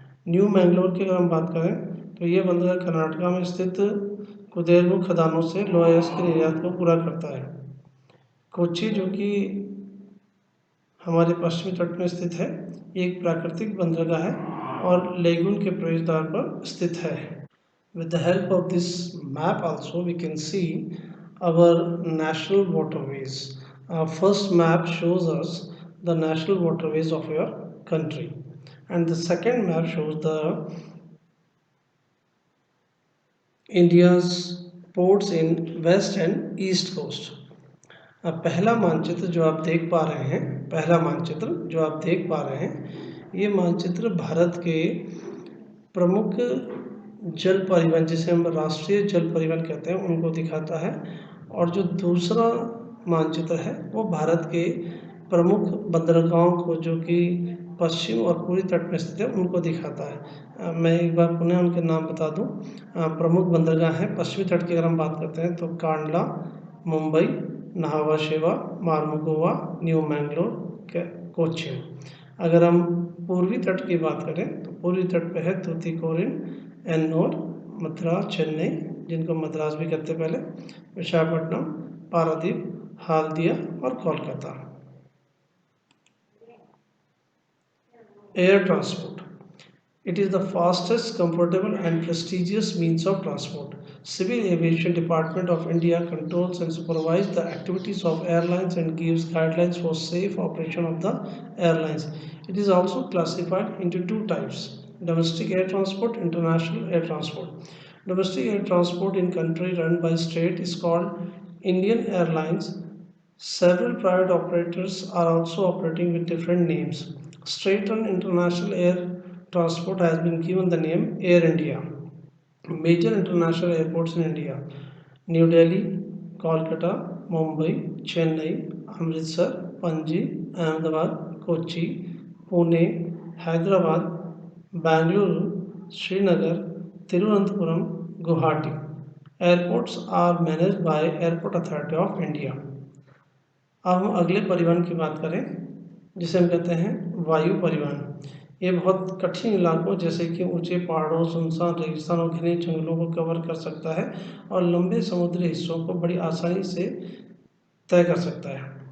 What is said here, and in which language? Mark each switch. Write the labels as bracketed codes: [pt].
[hi] New Mangalore की अगर हम बात करें तो ये बंदरगाह कर्नाटका में स्थित कुदेरमुख खदानों से लोहायस्क के निर्यात को पूरा करता है। कोच्चि जो कि हमारे पश्चिमी तट में स्थित है, ये एक प्राकृतिक बंदरगाह है और लेगून के प्रवेश द्वार पर स्थित है। [en] With the help of this map also we can see our national waterways. First map shows us the national waterways of your country, and the second map shows the India's ports in west and east coast. [hi] अब पहला मानचित्र जो आप देख पा रहे हैं, पहला मानचित्र जो आप देख पा रहे हैं, ये मानचित्र भारत के प्रमुख जल परिवहन, जिसे हम राष्ट्रीय जल परिवहन कहते हैं, उनको दिखाता है। और जो दूसरा मानचित्र है वो भारत के प्रमुख बंदरगाहों को, जो कि पश्चिम और पूर्वी तट में स्थित है, उनको दिखाता है। मैं एक बार पुनः उनके नाम बता दूं। प्रमुख बंदरगाह हैं पश्चिमी तट की अगर हम बात करते हैं तो कांडला, मुंबई, नाहवा शेवा, मार्मुगोवा, न्यू मैंगलोर, कोच्चिन। अगर हम पूर्वी तट की बात करें तो पूर्वी तट पे है तूतीकोरिन, एन्नोर, मद्रास, चेन्नई, जिनको मद्रास भी कहते पहले, विशाखापट्टनम, पारादीप, हाल्दिया और Kolkata. [en] Air transport, it is the fastest, comfortable and prestigious means of transport. Civil Aviation Department of India controls and supervises the activities of airlines and gives guidelines for safe operation of the airlines. It is also classified into two types: domestic air transport, international air transport. Domestic air transport in country run by state is called Indian Airlines. Several private operators are also operating with different names. State-run international air transport has been given the name Air India. Major international airports in India: New Delhi, Kolkata, Mumbai, Chennai, Amritsar, Panji, Ahmedabad, Kochi, Pune, Hyderabad, Bangalore, Srinagar, Thiruvananthapuram, Guwahati. Airports are managed by Airport Authority of India. [hi] अब हम अगले परिवहन की बात करें, जिसे हम कहते हैं वायु परिवहन। ये बहुत कठिन इलाकों जैसे कि ऊंचे पहाड़ों, सुनसान रेगिस्तान और घने जंगलों को कवर कर सकता है और लंबे समुद्री हिस्सों को बड़ी आसानी से तय कर सकता है।